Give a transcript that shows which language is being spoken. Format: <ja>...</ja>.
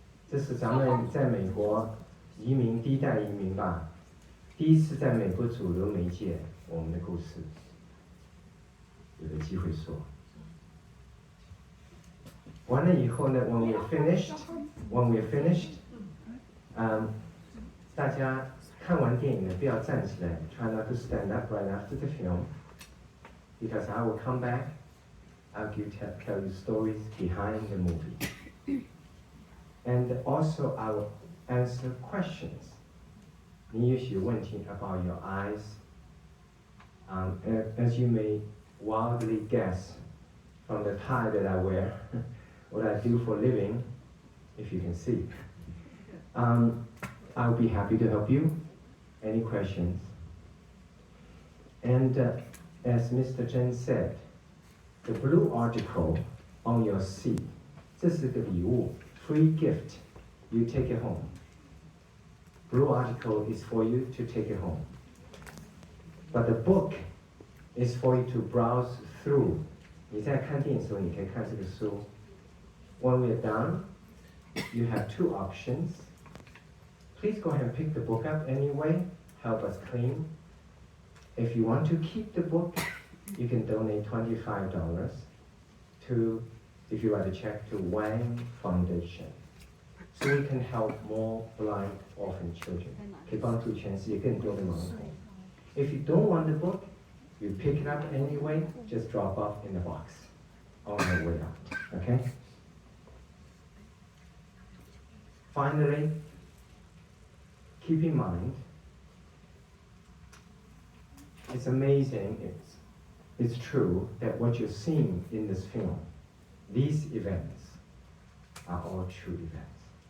<zh>这是咱们在美国移民第一代移民吧，第一次在美国主流媒介我们的故事有了机会说。完了以后呢</zh> <en>when we're finished,</en> <zh>大家看完电影呢不要站起来</zh> <en>try not to stand up right after the film, because I will come back, I'll tell you stories behind the movie. And also I will answer questions.</en> <zh>你也许有问题</zh> <en>about your eyes. As you may wildly guess from the tie that I wear, what I do for a living, if you can see. I'll be happy to help you. Any questions? And as Mr. Chen said, the blue article on your seat,</en> <zh>这是个礼物</zh> <en>free gift. You take it home. Blue article is for you to take it home. But the book is for you to browse through.</en> <zh>你在看电影的时候，你可以看这个书。</zh> <en>When we're done, you have 2 options. Please go ahead and pick the book up anyway. Help us clean. If you want to keep the book, you can donate $25 to, if you write a check to Wang Foundation. so we can help more blind orphan children.</en> <zh>可以帮助全世界更多的盲童。</zh> <en>If you don't want the book, you pick it up anyway. Just drop off in the box on the way out. Okay. Finally, keep in mind, it's amazing, it's true that what you're seeing in this film, these events are all true events.</en>